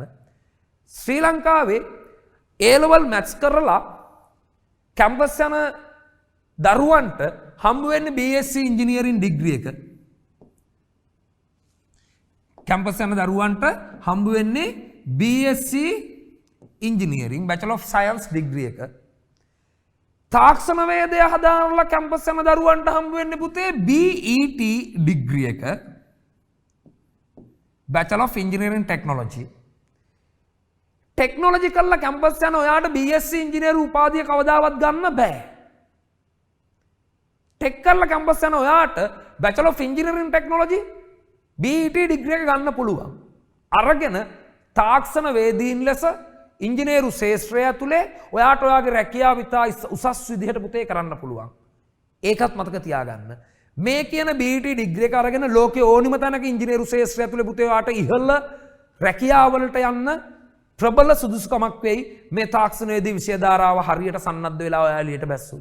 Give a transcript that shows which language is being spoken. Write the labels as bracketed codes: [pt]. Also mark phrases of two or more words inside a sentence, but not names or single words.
[si] ශ්‍රී ලංකාවේ [en] A level maths [si] කරලා කැම්පස් යන දරුවන්ට හම්බ වෙන්නේ [en] BSc engineering degree [si] එක. කැම්පස් යන දරුවන්ට හම්බ වෙන්නේ [en] BSc engineering bachelor of science degree [si] එක. තාක්ෂණ වේදය හදාරලා කැම්පස් යන දරුවන්ට හම්බ වෙන්නේ පුතේ [en] BET degree [si] එක. [en] bachelor of engineering technology. [si] ටෙක්නොලොජි කරලා කැම්පස් යන ඔයාට [en] BSc engineer [si] උපාධිය කවදාවත් ගන්න බෑ. ටෙක් කරලා කැම්පස් යන ඔයාට [en] bachelor of engineering technology BET degree [si] එක ගන්න පුළුවන්. අරගෙන තාක්ෂණ වේදීන් ලෙස ඉංජිනේරු ශාස්ත්‍රය ඇතුලේ ඔයාට ඔයාගේ රැකියාව ඉතා උසස් විදිහට පුතේ කරන්න පුළුවන්. ඒකත් මතක තියාගන්න. මේ කියන [en] BET degree [si] එක අරගෙන ලෝකේ ඕනිම තැනක ඉංජිනේරු ශාස්ත්‍රය ඇතුලේ පුතේ ඔයාට ඉහළ රැකියාවලට යන්න ප්‍රබල සුදුසුකමක් වෙයි මේ තාක්ෂණ වේදී විෂය ධාරාව හරියට සන්නද්ධ වෙලා ඔයා එළියට බැස්සුවොත්.